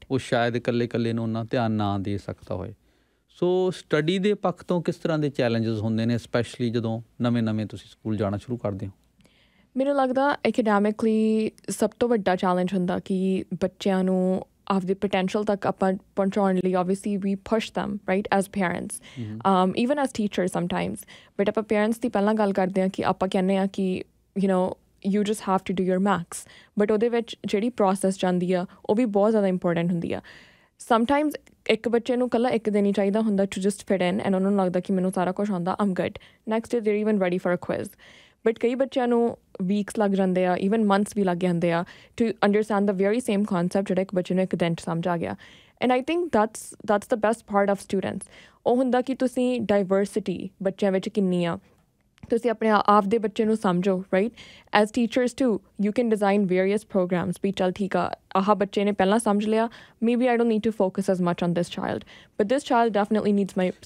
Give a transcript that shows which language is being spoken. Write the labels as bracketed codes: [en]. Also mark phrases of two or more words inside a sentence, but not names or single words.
[pa] ਉਹ ਸ਼ਾਇਦ ਇਕੱਲੇ ਨੂੰ ਉਹਨਾਂ ਧਿਆਨ ਨਾ ਦੇ ਸਕਦਾ ਹੋਏ। ਸੋ ਸਟੱਡੀ ਦੇ ਪੱਖ ਤੋਂ ਕਿਸ ਤਰ੍ਹਾਂ ਦੇ ਚੈਲੰਜਸ ਹੁੰਦੇ ਨੇ, ਸਪੈਸ਼ਲੀ ਜਦੋਂ ਨਵੇਂ ਤੁਸੀਂ ਸਕੂਲ ਜਾਣਾ ਸ਼ੁਰੂ ਕਰਦੇ ਹੋ? ਮੈਨੂੰ ਲੱਗਦਾ ਐਕੈਡੈਮਿਕਲੀ ਸਭ ਤੋਂ ਵੱਡਾ ਚੈਲੰਜ ਹੁੰਦਾ ਕਿ ਬੱਚਿਆਂ ਨੂੰ ਆਪਦੇ ਪੋਟੈਂਸ਼ੀਅਲ ਤੱਕ ਆਪਾਂ ਪਹੁੰਚਾਉਣ ਲਈ [en] obviously we push them, right, as parents, even as teachers sometimes, [pa] but ਆਪਾਂ ਪੇਰੈਂਟਸ ਦੀ ਪਹਿਲਾਂ ਗੱਲ ਕਰਦੇ ਹਾਂ ਕਿ ਆਪਾਂ ਕਹਿੰਦੇ ਹਾਂ ਕਿ [en] you just have to do your max, [pa] but ਉਹਦੇ ਵਿੱਚ ਜਿਹੜੀ ਪ੍ਰੋਸੈਸ ਜਾਂਦੀ ਆ ਉਹ ਵੀ ਬਹੁਤ ਜ਼ਿਆਦਾ ਇੰਪੋਰਟੈਂਟ ਹੁੰਦੀ ਆ। ਸਮਟਾਈਮਸ ਇੱਕ ਬੱਚੇ ਨੂੰ ਇਕੱਲਾ ਇੱਕ ਦਿਨ ਹੀ ਚਾਹੀਦਾ ਹੁੰਦਾ [en] to just fit in, [pa] and ਉਹਨਾਂ ਨੂੰ ਲੱਗਦਾ ਕਿ ਮੈਨੂੰ ਸਾਰਾ ਕੁਛ ਆਉਂਦਾ, [en] I'm good, next day they're even ready for a quiz, [pa] but ਕਈ ਬੱਚਿਆਂ ਨੂੰ ਵੀਕਸ ਲੱਗ ਜਾਂਦੇ ਆ, [en] even months [pa] ਵੀ ਲੱਗ ਜਾਂਦੇ ਆ [en] to understand the very same concept [pa] ਜਿਹੜਾ ਇੱਕ ਬੱਚੇ ਨੂੰ ਇੱਕ ਦਿਨ 'ਚ ਸਮਝ ਆ ਗਿਆ। [en] and I think that's the best part of students, [pa] ਉਹ ਹੁੰਦਾ ਕਿ ਤੁਸੀਂ ਡਾਈਵਰਸਿਟੀ ਬੱਚਿਆਂ ਵਿੱਚ ਕਿੰਨੀ ਆ, ਤੁਸੀਂ ਆਪਣੇ ਆਪ ਦੇ ਬੱਚੇ ਨੂੰ ਸਮਝੋ, ਰਾਈਟ, [en] as teachers too you can design various programs [pa] ਵੀ ਚੱਲ ਠੀਕ ਆ, ਆਹ ਬੱਚੇ ਨੇ ਪਹਿਲਾਂ ਸਮਝ ਲਿਆ, [en] maybe I don't need to focus as much on this child, but this child definitely needs my support.